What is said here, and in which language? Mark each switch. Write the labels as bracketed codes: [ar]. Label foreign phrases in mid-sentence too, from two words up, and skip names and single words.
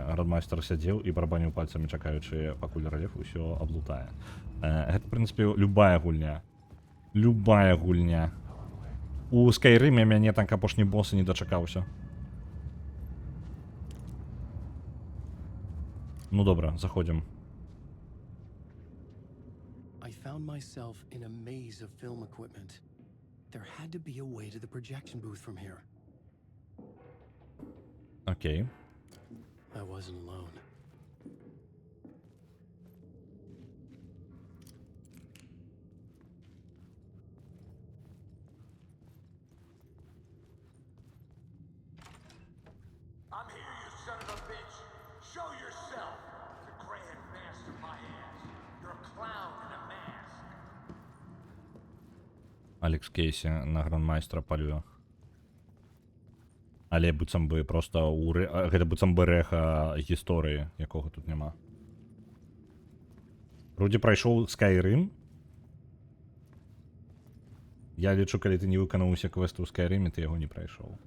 [be] Грандмайстер сядзеў і барабаніў пальцамі, чакаючы, пакуль рэльеф усё аблутае. Гэта, в прынцыпе, любая гульня. Любая гульня. У Скайрыме мяне так апошні босс не дачакаўся. Ну добра, заходзім. [en] I found myself in a maze of film equipment. There had to be a way to the projection booth from here. Окей. I wasn't alone. I'm here, you son of a bitch. Show yourself. The Grand Master, my ass. You're a clown in a mask. [be] Алекс Кейсі на грандмайстра палюе. Але быццам бы проста гэта быццам бы рэха гісторыі, якога тут няма. Руді прайшоў Скайрым. Я лічу, калі ты не выканаў усе квесты ў Скайрыме, ты яго не прайшоў.